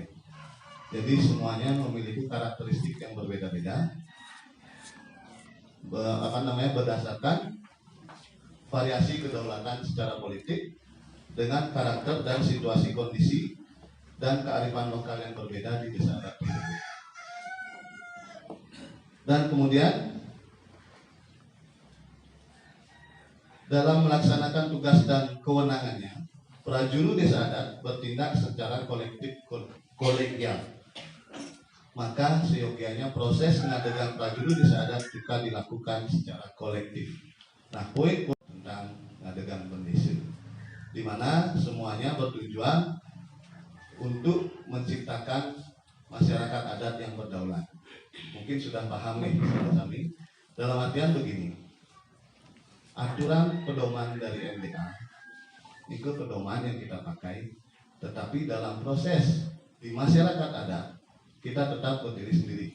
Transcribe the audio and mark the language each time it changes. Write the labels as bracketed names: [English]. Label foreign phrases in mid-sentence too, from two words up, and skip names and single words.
[Indonesian] Jadi semuanya memiliki karakteristik yang berbeda-beda, berdasarkan variasi kedaulatan secara politik dengan karakter dan situasi kondisi dan kearifan lokal yang berbeda di desa adat tersebut. Dan kemudian dalam melaksanakan tugas dan kewenangannya, prajuru desa adat bertindak secara kolegial. Maka seyogianya proses pengadegan prajuru desa adat juga dilakukan secara kolektif. Nah, poin tentang pengadegan bendesa, di mana semuanya bertujuan untuk menciptakan masyarakat adat yang berdaulat. Mungkin sudah paham nih kami. Dalam artian begini, aturan pedoman dari MDA itu pedoman yang kita pakai, tetapi dalam proses di masyarakat adat kita tetap berdiri sendiri.